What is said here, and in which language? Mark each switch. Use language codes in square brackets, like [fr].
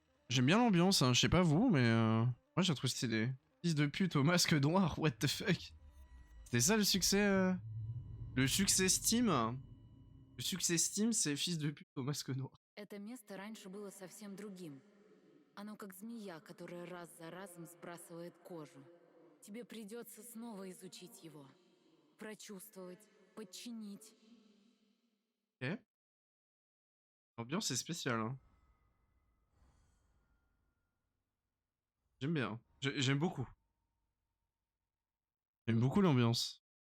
[fr] J'aime bien l'ambiance, hein. Je sais pas vous, mais... Moi, j'ai trouvé stylé. Fils de pute au masque noir, [en] what the fuck. [fr] C'était ça, le succès... Le succès Steam. Le succès Steam, c'est fils de pute au masque noir. [ru] Это место раньше было совсем другим. Оно как змея, которая раз за разом сбрасывает кожу. Тебе придется снова изучить его. Прочувствовать, подчинить. [fr] Ok. L'ambiance est spéciale, hein. J'aime bien. J'aime beaucoup. J'aime beaucoup l'ambiance.